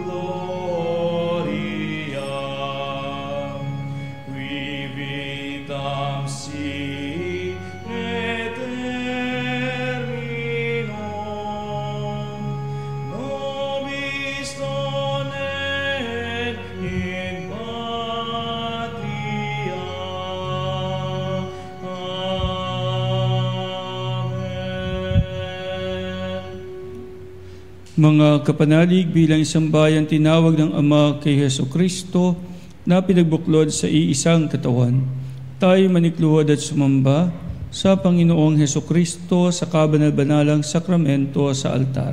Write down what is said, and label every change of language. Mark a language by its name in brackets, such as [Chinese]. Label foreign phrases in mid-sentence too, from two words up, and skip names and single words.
[Latin] gloria, qui vitam sit et terminum, nobis donet in patria. Amen. [Filipino] Mga kapanalig, bilang isang bayan tinawag ng Ama kay Heso Kristo na pinagbuklod sa iisang katawan, tayo manikluhod at sumamba sa Panginoong Heso Kristo sa kabanal-banalang sakramento sa altar.